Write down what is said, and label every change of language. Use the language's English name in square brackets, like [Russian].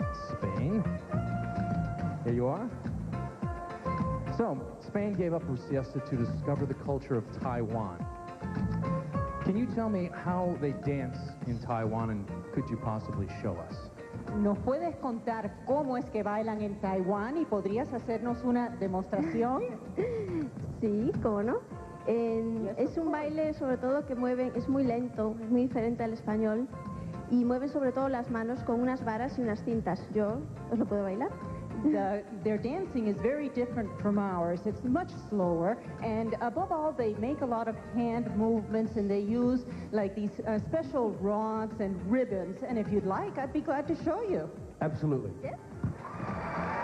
[English] Spain. Here you are. So, Spain gave up her siesta to discover the culture of Taiwan. Can you tell me how they dance in Taiwan, and could you possibly show us? [Spanish] ¿Nos puedes contar cómo es que bailan en Taiwán y podrías hacernos una demostración? Sí, ¿cómo no? Es un baile sobre todo que mueven, es muy lento, es muy diferente al español y mueven sobre todo las manos con unas varas y unas cintas. ¿Yo os lo puedo bailar? [English] Their dancing is very different from ours. It's much slower, and above all, they make a lot of hand movements, and they use like these special rods and ribbons. And if you'd like, I'd be glad to show you. Absolutely. Yeah.